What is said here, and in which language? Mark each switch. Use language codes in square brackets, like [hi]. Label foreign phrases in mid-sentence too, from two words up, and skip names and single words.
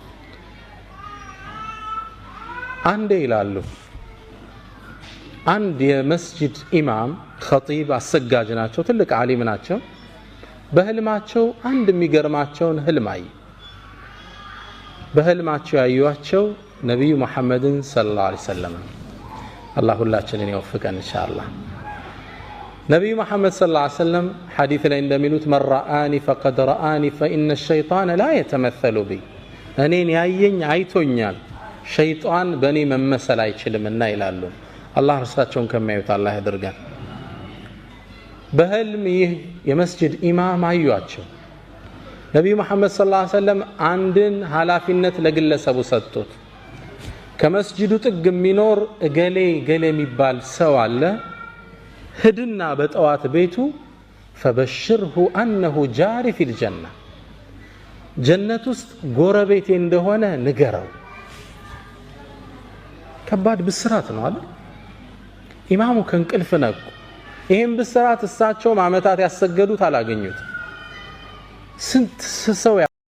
[am] አንዴ ይላሉ አንድ የመስጂድ ኢማም ኸጢብ አሰጋጅ ናቸው፣ ትልቅ ዓሊም ናቸው። በህልማቸው አንድ የሚገርማቸውን ህልም አዩ። በህልማቸው ያዩዋቸው ነብዩ መሐመድን [ar] صلى الله عليه وسلم [am] አላህ ሁላችንን ይወፍቀን ኢንሻአላህ ነብዩ መሐመድ [ar] صلى الله عليه وسلم [am] ሐዲስ ላይ እንደሚሉት [ar] من رآني فقد رآني فإن الشيطان لا يتمثل بي [am] እኔን ያየኝ አይቶኛል ሸይጣን በእኔ መመሰል አይችልምና ይላሉ አላህ እርሳቸውን ከሚያዩት አላህ ያድርገን በህልም ይህ የመስጂድ ኢማም አዩአቸው ነብዩ መሐመድ [ar] صلى الله عليه وسلم [am] አንድን ኃላፊነት ለግለሰቡ ሰጡት ከመስጂዱ ጥግ የሚኖር እገሌ ገሌ የሚባል ሰው አለ ሂድና በጠዋት ቤቱ [ar] فبشره انه جار في الجنه [am] ጀነት ውስጥ ጎረቤቴ እንደሆነ ንገረው ከባድ ብስራት ነው አይደል ኢማሙ ከንቅልፍ ነቁ ይሄን ብስራት እሳቸው ማመታት ያሰገዱት አላገኙት ስንት ሰው